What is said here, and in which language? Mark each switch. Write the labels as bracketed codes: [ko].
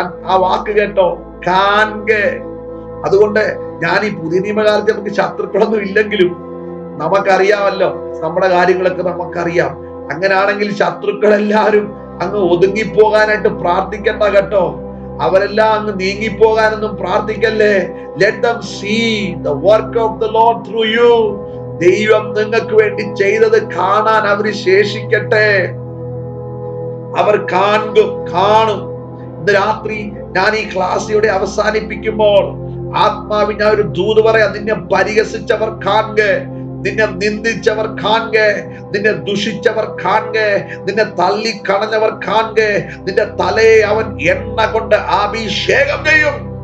[ml] ആ വാക്ക് കേട്ടോ, കാൺകെ. അതുകൊണ്ട് ഞാൻ ഈ പുതിയ നിയമകാലത്ത് നമുക്ക് ശത്രുക്കളൊന്നും ഇല്ലെങ്കിലും നമുക്കറിയാമല്ലോ, നമ്മുടെ കാര്യങ്ങളൊക്കെ നമുക്കറിയാം. അങ്ങനാണെങ്കിൽ ശത്രുക്കളെല്ലാവരും അങ്ങ് ഒതുങ്ങിപ്പോകാനായിട്ട് പ്രാർത്ഥിക്കണ്ട കേട്ടോ. അവരെല്ലാം അങ്ങ് നീങ്ങിപ്പോകാനൊന്നും പ്രാർത്ഥിക്കല്ലേ. [en] Let them see the work of the Lord through you. [ml] ദൈവം നിങ്ങൾക്ക് വേണ്ടി ചെയ്തത് കാണാൻ അവർ ശേഷിക്കട്ടെ. അവർ കാണും. ഇന്ന് രാത്രി ഞാൻ ഈ ക്ലാസ് ഇവിടെ അവസാനിപ്പിക്കുമ്പോൾ ആത്മാവിൽ ഞാൻ ഒരു ദൂത് പറയാം. നിന്നെ പരിഹസിച്ചവർ കാണുക, നിന്നെ നിന്ദിച്ചവർ കാണുക, നിന്നെ ദുഷിച്ചവർ കാണുക, നിന്നെ തള്ളിക്കളഞ്ഞവർ കാണുക, നിന്റെ തലയെ അവൻ എണ്ണ കൊണ്ട് അഭിഷേകം ചെയ്യും.